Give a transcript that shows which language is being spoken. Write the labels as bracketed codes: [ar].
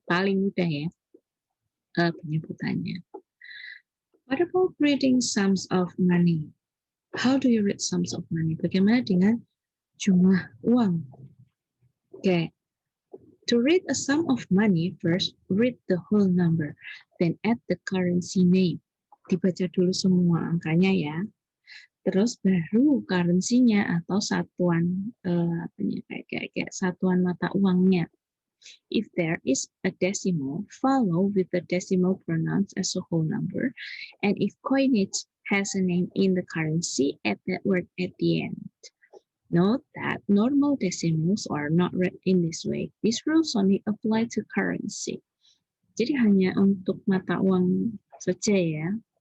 [id] Paling mudah ya penyebutannya. [en] What about reading sums of money? How do you read sums of money? [id] Bagaimana dengan jumlah uang? Okay. [en] To read a sum of money, first read the whole number, then add the currency name. [id] Dibaca dulu semua angkanya ya. Terus baru currency-nya atau satuan kayak satuan mata uangnya. [en] If there is a decimal, follow with the decimal pronounced as a whole number, and if coinage has a name in the currency, add that word at the end. Note that normal decimals are not read in this way. These rules only apply to currency. [id] Jadi hanya untuk mata uang saja ya.